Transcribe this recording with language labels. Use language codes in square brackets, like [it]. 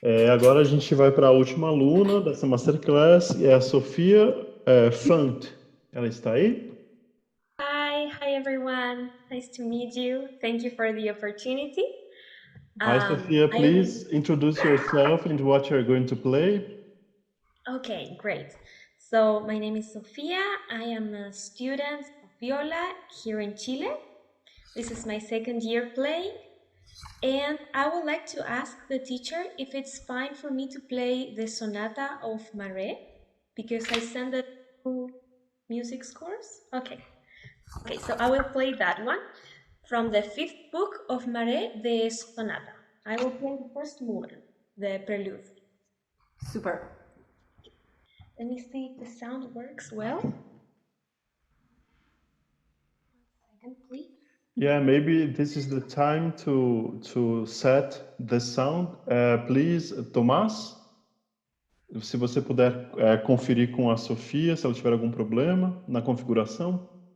[pt] Agora a gente vai para a última aluna dessa Masterclass, é a Sofia Fant. Ela está aí? [en] Hi everyone. Nice to meet you. Thank you for the opportunity. Hi, Sofia. Please introduce yourself and what you're going to play. Okay, great. So my name is Sofia. I am a student of viola here in Chile. This is my second year playing. And I would like to ask the teacher if it's fine for me to play the Sonata of Marais, because I sent it to music scores. Okay. Okay, so I will play that one from the 5th book of Marais, the Sonata. I will play the first movement, the prelude. Super. Let me see if the sound works well. 1 second, please. Yeah, maybe this is the time to set the sound. [pt] Please, Tomás, se você puder conferir com a Sofia, se ela tiver algum problema na configuração.